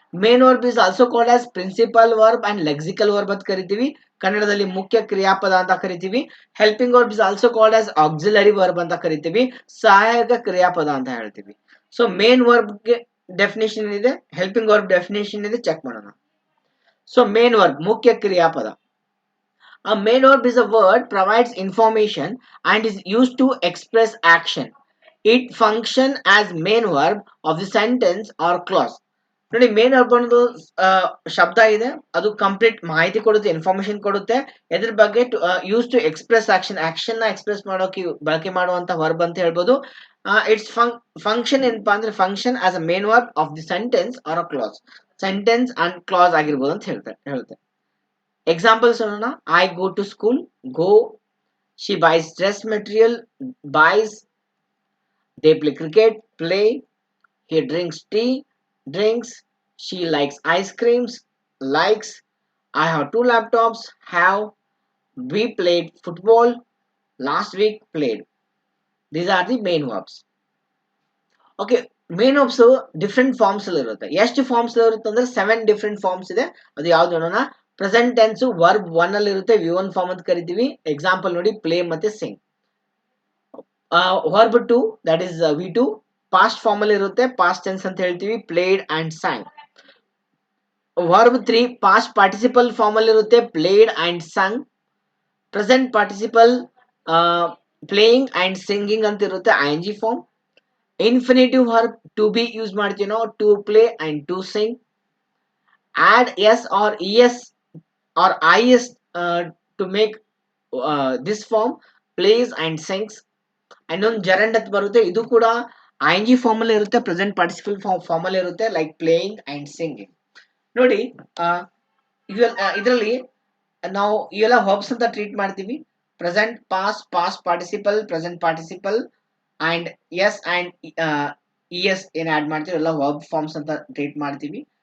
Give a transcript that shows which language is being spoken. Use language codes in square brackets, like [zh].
[en] main verb is also called as principal verb and lexical verb [kn] ಅಂತ ಕರಿತೀವಿ. ಕನ್ನಡದಲ್ಲಿ ಮುಖ್ಯ ಕ್ರಿಯಾಪದ ಅಂತ ಕರಿತೀವಿ. [en] helping verb is also called as auxiliary verb [kn] ಅಂತ ಕರಿತೀವಿ, ಸಹಾಯಕ ಕ್ರಿಯಾಪದ ಅಂತ ಹೇಳ್ತೀವಿ. ಸೊ ಮೇನ್ ವರ್ಬ್ ಗೆ ಡೆಫಿನೇಷನ್ ಇದೆ, ಹೆಲ್ಪಿಂಗ್ ವರ್ಬ್ ಡೆಫಿನೇಷನ್ ಇದೆ, ಚೆಕ್ ಮಾಡೋಣ. ಸೊ ಮೇನ್ ವರ್ಬ್ ಮುಖ್ಯ ಕ್ರಿಯಾಪದ. [en] A main verb is a word provides information and is used to express action. It functions as main verb of the sentence or clause. [kn] ನೋಡಿ, main verb ಅನ್ನೋದು ಶಬ್ದ ಇದೆ, ಅದು complete ಮಾಹಿತಿ ಕೊಡುತ್ತೆ, ಇನ್ಫಾರ್ಮೇಶನ್ ಕೊಡುತ್ತೆ. ಎದ್ರ ಬಗ್ಗೆ [en] use to express action, [kn] action ನ ಎಕ್ಸ್ಪ್ರೆಸ್ ಮಾಡೋಕೆ ಬಳಕೆ ಮಾಡುವಂತ ವರ್ಬ್ ಅಂತ ಹೇಳ್ಬೋದು. [en] its function [kn] ಏನಪ್ಪಾ ಅಂದ್ರೆ, [en] Function as a main verb of the sentence or a clause. [kn] Sentence and class ಆಗಿರ್ಬೋದು ಅಂತ ಹೇಳುತ್ತೆ. Examples ನೋಡೋಣ. [en] I go to school, go. She buys dress material, buys. They play cricket, play. He drinks tea, drinks. She likes ice creams, likes. I have 2 laptops, have. We played football, last week played. These are the main verbs. [kn] Okay, main verbs different forms ಅಲ್ಲಿ ಇರುತ್ತೆ. ಎಷ್ಟು forms ಇರುತ್ತೆ ಅಂದ್ರೆ 7 different forms ಇದೆ. ಅದು ಯಾವ್ದು ನೋಡೋಣ. Present tense verb 1 ಅಲ್ಲಿ ಇರುತ್ತೆ, V1 ಫಾರ್ಮ್ ಅಂತ ಕರಿತೀವಿ. ಎಕ್ಸಾಂಪಲ್ ನೋಡಿ, ಪ್ಲೇ ಮತ್ತೆ Singh. Verb 2 that is V2 past form ಅಲ್ಲಿ ಇರುತ್ತೆ, ಪಾಸ್ಟ್ ಟೆನ್ಸ್ ಅಂತ ಹೇಳ್ತೀವಿ, played and sang. Verb 3 past participle form ಅಲ್ಲಿ ಇರುತ್ತೆ, played and sung. Present participle playing and singing ಅಂತ ಇರುತ್ತೆ, ING form. [en] Infinitive verb to be use [kn] ಮಾಡ್ತೀವಿ ನಾವು [en] to play and to sing. Add s or es or is to make this form plays and sings. [kn] ಇನ್ನೊಂದು ಜೆರಂಡ್ ಅಂತ ಬರುತ್ತೆ, ಇದು ಕೂಡ I form ಅಲ್ಲಿ ಇರುತ್ತೆ, ಪ್ರೆಸೆಂಟ್ ಪಾರ್ಟಿಸಿಪಲ್ ಫಾರ್ಮ್ ಅಲ್ಲಿ ಇರುತ್ತೆ, ಲೈಕ್ ಪ್ಲೇಯಿಂಗ್ ಅಂಡ್ ಸಿಂಗಿಂಗ್. ನೋಡಿ ಇದರಲ್ಲಿ ನಾವು ಇವೆಲ್ಲ ವರ್ಬ್ಸ್ ಅಂತ ಟ್ರೀಟ್ ಮಾಡ್ತೀವಿ. Present, past, past participle, present participle and S and ES ಏನ್ ಆಡ್ ಮಾಡ್ತೀವಿ ಎಲ್ಲ ವರ್ಬ್ ಫಾರ್ಮ್ಸ್ ಅಂತ ಟ್ರೀಟ್ ಮಾಡ್ತೀವಿ.